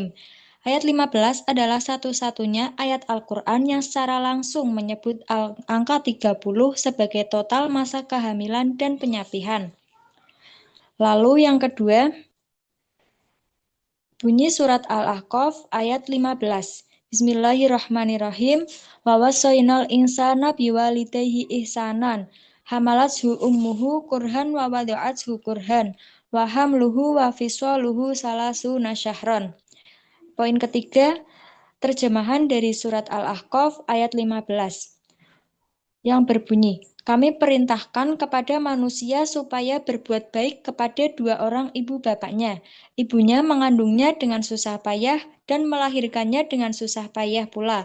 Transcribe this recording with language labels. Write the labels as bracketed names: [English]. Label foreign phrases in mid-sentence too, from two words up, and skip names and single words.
[Indonesian] Ayat 15 adalah satu-satunya ayat Al-Quran yang secara langsung menyebut angka 30 sebagai total masa kehamilan dan penyapihan. Lalu yang kedua, bunyi surat Al-Ahqaf ayat 15. [Arabic] بسم الله الرحمن الرحيم. ووصينا الإنسان بوالديه إحسانا. حملته أمه كرها ووضعته كرها. وحمله وفصاله ثلاثون شهرا. [Indonesian] Poin ketiga, terjemahan dari surat Al-Ahqaf ayat 15 yang berbunyi, kami perintahkan kepada manusia supaya berbuat baik kepada dua orang ibu bapaknya. Ibunya mengandungnya dengan susah payah dan melahirkannya dengan susah payah pula.